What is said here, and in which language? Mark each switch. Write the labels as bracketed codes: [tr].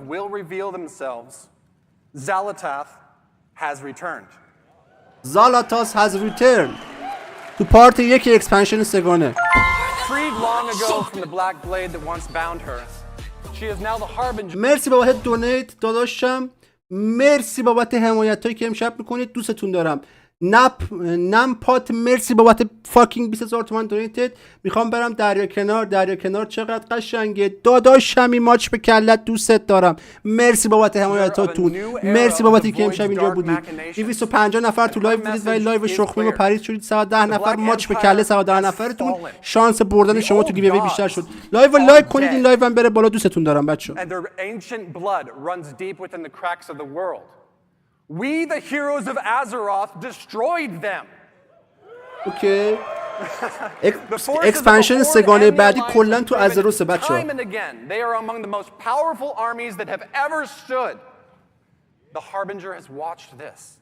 [en] will reveal themselves. Zalatath has returned. Zalatath has returned. [fa] تو پارت 1 اکسپنشن سگانه. [en] Freed long ago from the black blade that once bound her, she is now the harbinger. [fa] مرسی بابت دونیت داداشم. مرسی بابت حمایتایی که امشب میکنید. دوستتون دارم. نم پات مرسی بابت فاکینگ 20,000 تومان دونیتد. میخوام برم دریا کنار چقدر قشنگه داداشمی. ماچ به کلت. دوستت دارم. مرسی بابت حمایتاتون. مرسی بابت اینکه امشب اینجا بودید. 250 نفر تو لایو بودید ولی لایو شخمی و پرید شدید. 110 نفر ماچ به کله. 110 نفرتون شانس بردن شما تو گیووی بیشتر شد. لایو لایک کنید این لایو هم بره بالا. دوستتون دارم بچه‌ها. [en] And their ancient blood runs deep within the cracks of the world. We, the heroes of Azeroth, destroyed them. [fa] اوکی. اکسپنشن سگانه بعدی کلا تو ازروس بچه‌ها. [en] Time and again, they are among the most powerful armies that have ever stood. The Harbinger has watched this.